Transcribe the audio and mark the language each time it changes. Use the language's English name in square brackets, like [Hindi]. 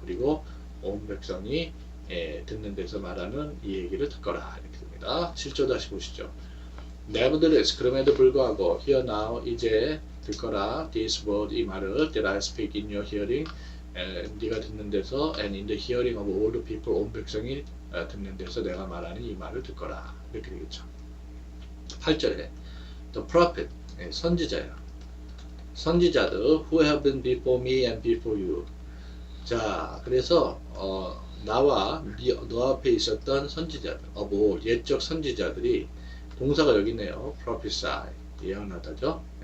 [Korean] 그리고 온 백성이 듣는 데서 말하는 이 얘기를 듣거라. 이렇게 됩니다. 7절 다시 보시죠. [English] Nevertheless, [Korean] 그럼에도 불구하고 [English] hear now, [Korean] 이제 듣거라. [English] This word, [Korean] 이 말을 [English] that I speak in your hearing. [Korean] 네가 듣는 데서 [English] and in the hearing of all the people, [Korean] 온 백성이 듣는 데서 내가 말하는 이 말을 듣거라. 이렇게 되겠죠. 8절에 [English] the prophet, [Korean] 선지자야. [English] 선지자들 who have been before me and before you. [Korean] 자, 그래서 나와 너 앞에 있었던 선지자들, 옛적 선지자들이 동사가 여기 있네요. prophesy, 예언하다죠.